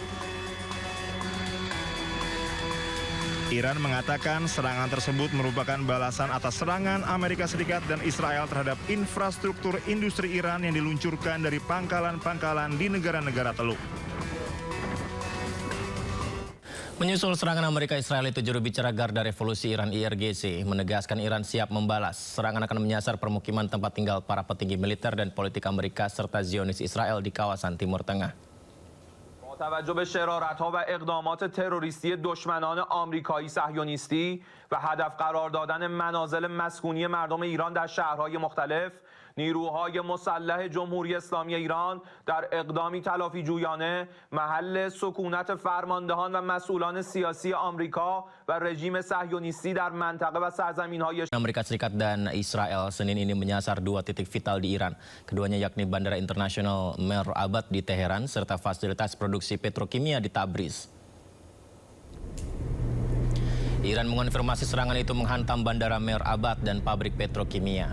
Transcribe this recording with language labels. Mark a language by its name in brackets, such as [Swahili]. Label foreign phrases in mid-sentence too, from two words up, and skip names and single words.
[Indonesian] Iran mengatakan serangan tersebut merupakan balasan atas serangan Amerika Serikat dan Israel terhadap infrastruktur industri Iran yang diluncurkan dari pangkalan-pangkalan di negara-negara Teluk. Menyusul serangan Amerika Israel itu, juru bicara Garda Revolusi Iran IRGC menegaskan Iran siap membalas. Serangan akan menyasar permukiman tempat tinggal para petinggi militer dan politik Amerika serta Zionis Israel di kawasan Timur Tengah. [Persian] توجه به شرارت‌ها و اقدامات تروریستی دشمنان آمریکایی صهیونیستی و هدف قرار دادن منازل مسکونی مردم ایران در شهرهای مختلف، نیروهای مسلح جمهوری اسلامی ایران در اقدامی تلافی جویانه محل سکونت فرماندهان و مسئولان سیاسی آمریکا و رژیم صهیونیستی در منطقه و سرزمین‌های [Indonesian] Amerika Serikat dan Israel Senin ini menyasar 2 titik vital di Iran. Keduanya yakni Bandara Internasional Meir Abad di Teheran serta fasilitas produksi petrokimia di Tabriz. Iran mengonfirmasi serangan itu menghantam Bandara Meir Abad dan pabrik petrokimia.